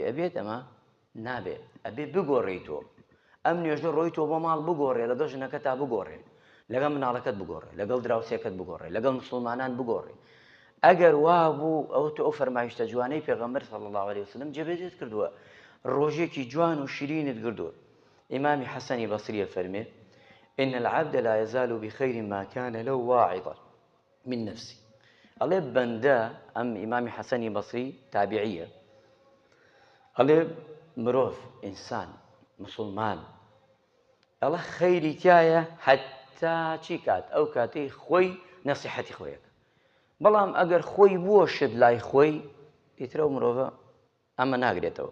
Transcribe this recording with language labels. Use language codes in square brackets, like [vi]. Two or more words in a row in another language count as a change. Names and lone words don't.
[ckb] ئەبێت ئەمە نابێت، ئەبێ بگۆڕێیتەوە. ئەم نوێژە ڕۆیتەوە بۆ ماڵ بگۆڕێ، لەگەڵ ژنەکە تا بگۆڕێ، لەگەڵ مناڵەکەت بگۆڕێ، لەگەڵ دراوسێکت بگۆڕێ، لەگەڵ مسڵمانان بگۆڕێ. ئەگەر وا بوو ئەوە تۆ ئەو فەرمایشتە جوانەی پێغەمبەر [ar] صلی الله علیه وسلم [ckb] جێبەجێت کردووە، ڕۆژێکی جوان و شیرینت کردووە. ئیمامی حەسەنی بەسریە فەرمێ [ar] إن العبد لا يزال بخير ما كان له واعظا من نفسه. [ckb] ئەڵێ بەندە، ئەم ئیمامی حەسەنی بەسری تابعیە، ئەڵێ مرۆڤ، ئینسان، مسڵمان، ئەڵێ خەیری تایە حەتا چی کات؟ ئەو کاتەی خۆی نەسیحەتی خۆیەکە. بەڵام ئەگەر خۆی بووە شت لای خۆی، ئیترە و مرۆڤە ئەمە ناگرێتەوە.